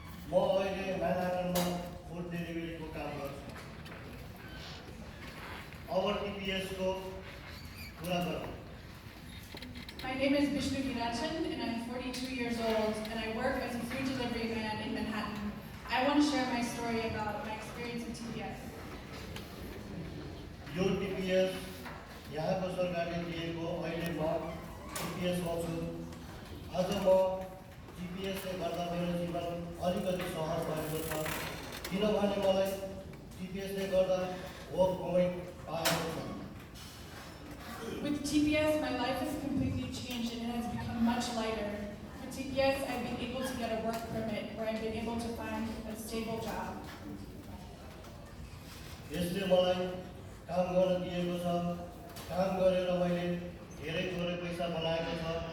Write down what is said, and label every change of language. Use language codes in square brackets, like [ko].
[ne] म अहिले म्यानहाटनमा फुड डेलिभरीको काम गर्छु। Our TPS टिपिएसको कुरा गरौँ। [en] My name is Vishnu Hirachan and I'm 42 years old and I work as a food delivery man in Manhattan. I want to share my story about my experience in TPS. [ne] यो TPS यहाँको सरकारले दिएको अहिले म टिपिएसमा छु। आज म टिपिएसले गर्दा मेरो जीवन अलिकति सहज भएको छ किनभने मलाई टिपिएसले गर्दा वर्क परमिट पाएको छ। [en] With TPS, my life has completely changed and it has become much lighter. With TPS, I've been able to get a work permit where I've been able to find a stable job. [ne] यसले मलाई काम गर्न दिएको छ। काम गरेर मैले धेरै थोरै पैसा बनाएको छ।